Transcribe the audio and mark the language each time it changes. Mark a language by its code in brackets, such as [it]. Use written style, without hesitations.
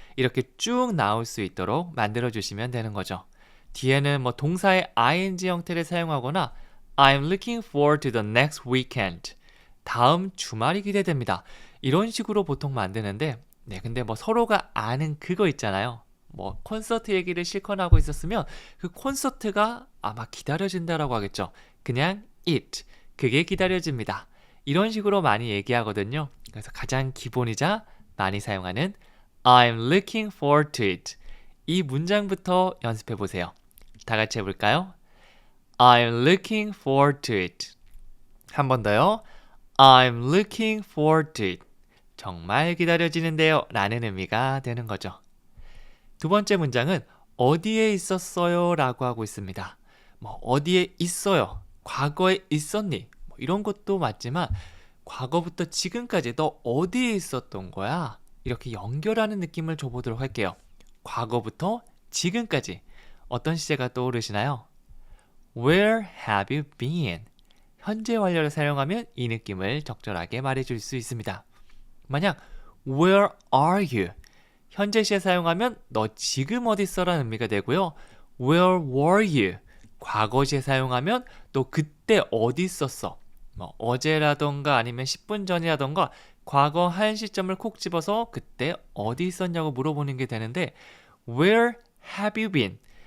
[ko] 이렇게 쭉 나올 수 있도록 만들어 주시면 되는 거죠. 뒤에는 뭐 동사의 ing 형태를 사용하거나 [en] I'm looking forward to the next weekend. [ko] 다음 주말이 기대됩니다. 이런 식으로 보통 만드는데 근데 뭐 서로가 아는 그거 있잖아요. 뭐 콘서트 얘기를 실컷 하고 있었으면 그 콘서트가 아마 기다려진다라고 하겠죠. 그냥 it. 그게 기다려집니다. 이런 식으로 많이 얘기하거든요. 그래서 가장 기본이자 많이 사용하는 [en] I'm looking forward to it. [ko] 이 문장부터 연습해 보세요. 다 같이 해볼까요? [en] I'm looking forward to it. [ko] 한 번 더요. [en] I'm looking forward to it. [ko] 정말 기다려지는데요 라는 의미가 되는 거죠. 두 번째 문장은 어디에 있었어요 라고 하고 있습니다. 뭐 어디에 있어요? 과거에 있었니? 뭐 이런 것도 맞지만 과거부터 지금까지 너 어디에 있었던 거야? 이렇게 연결하는 느낌을 줘보도록 할게요. 과거부터 지금까지 어떤 시제가 떠오르시나요? [en] Where have you been? [ko] 현재 완료를 사용하면 이 느낌을 적절하게 말해줄 수 있습니다. 만약 [en] Where are you? [ko] 현재 시에 사용하면 너 지금 어디 있어라는 의미가 되고요. [en] Where were you? [ko] 과거 시에 사용하면 너 그때 어디 있었어? 뭐 어제라던가 아니면 10분 전이라던가 과거 한 시점을 콕 집어서 그때 어디 있었냐고 물어보는 게 되는데 [en] Where have you been?